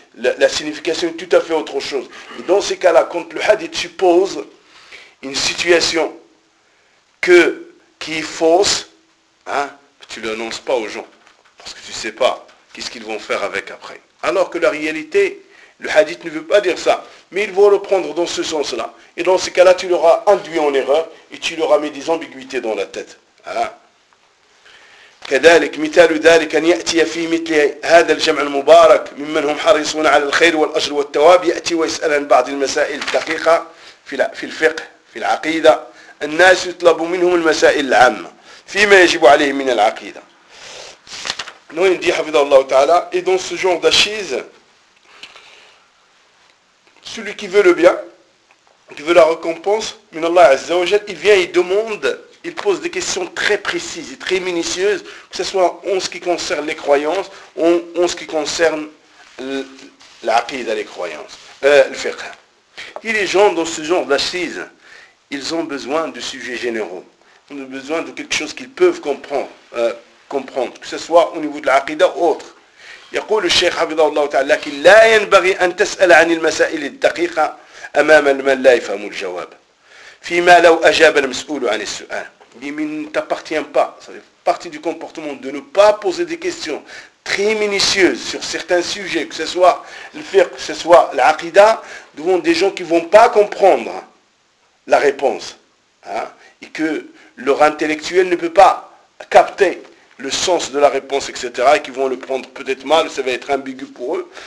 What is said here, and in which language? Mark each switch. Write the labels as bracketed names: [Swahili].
[French] La signification est tout à fait autre chose. Et dans ces cas-là, quand le hadith suppose une situation qui est fausse, tu ne l'annonces pas aux gens. Parce que tu ne sais pas qu'est-ce qu'ils vont faire avec après. Alors que la réalité, le hadith ne veut pas dire ça. Mais ils vont le prendre dans ce sens-là. Et dans ce cas-là, tu l'auras induit en erreur et tu l'auras mis des ambiguïtés dans la tête. [Arabic] كذلك مثال ذلك أن يأتي في مثل هذا الجمع المبارك ممن هم حريصون على الخير والأجر والتواب يأتي ويسأل عن بعض المسائل الدقيقة في الفقه في العقيدة الناس يطلب منهم المسائل العامة فيما يجب عليهم من العقيدة. [French] Non, il dit, Hafidhahullah Ta'ala, et dans ce genre d'achise, celui qui veut le bien, qui veut la récompense, minallah Azza wa Jal, il vient, il demande, il pose des questions très précises et très minutieuses, que ce soit en ce qui concerne les croyances, ou en ce qui concerne l'aqida, les croyances, le fiqh. Et les gens, dans ce genre d'achise, ils ont besoin de sujets généraux, ils ont besoin de quelque chose qu'ils peuvent comprendre, comprendre, que ce soit au niveau de l'aqida ou autre. [Arabic] يقول الشيخ حفظه الله تعالى لكن لا ينبغي أن تسأل عن المسائل الدقيقة أمام من لا يفهم الجواب فيما لو أجاب المسؤول عن السؤال. [French] Il ne t'appartient pas. Ça fait partie du comportement de ne pas poser des questions très minutieuses sur certains sujets, que ce soit le fiqh, que ce soit l'aqida, devant des gens qui ne vont pas comprendre la réponse, hein, et que leur intellectuel ne peut pas capter le sens de la réponse, etc., et qui vont le prendre peut-être mal, ça va être ambigu pour eux.